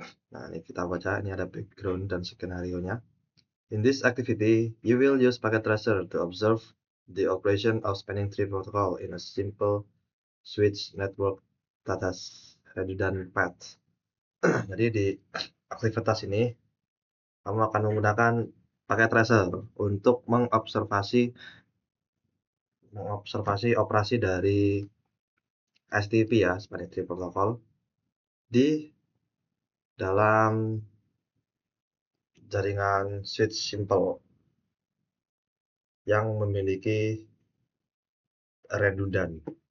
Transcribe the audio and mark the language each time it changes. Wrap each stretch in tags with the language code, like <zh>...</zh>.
<id>Nah, ini kita baca, ini ada background dan skenario-nya.</id> <en>In this activity, you will use packet tracer to observe the operation of spanning tree protocol in a simple switch network that has redundant paths.</en> <id>Jadi di aktivitas ini, kamu akan menggunakan packet tracer untuk mengobservasi operasi dari STP ya, spanning tree protocol, di dalam jaringan switch simple yang memiliki redundant.</id>